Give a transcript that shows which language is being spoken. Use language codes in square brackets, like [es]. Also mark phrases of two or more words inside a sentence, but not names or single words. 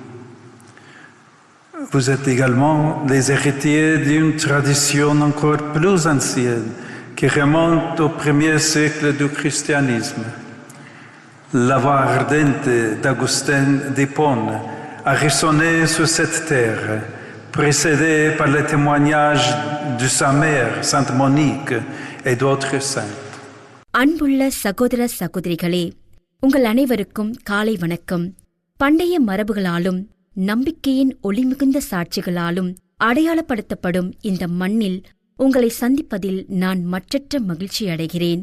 [fr] Vous êtes également les héritiers d'une tradition encore plus ancienne qui remonte au premier siècle du christianisme. La voix ardente d'Augustin d'Hippone a résonné sur cette terre, précédée par les témoignages de sa mère, Sainte Monique, et d'autres saints. [ta] அன்புள்ள சகோதர சகோதரிகளே, உங்கள் அனைவருக்கும் காலை வணக்கம். பண்டைய மரபுகளாலும் நம்பிக்கையின் ஒளிமிகுந்த சாட்சிகளாலும் அடையாளப்படுத்தப்படும் இந்த மண்ணில் உங்களை சந்திப்பதில் நான் மற்றற்ற மகிழ்ச்சி அடைகிறேன்.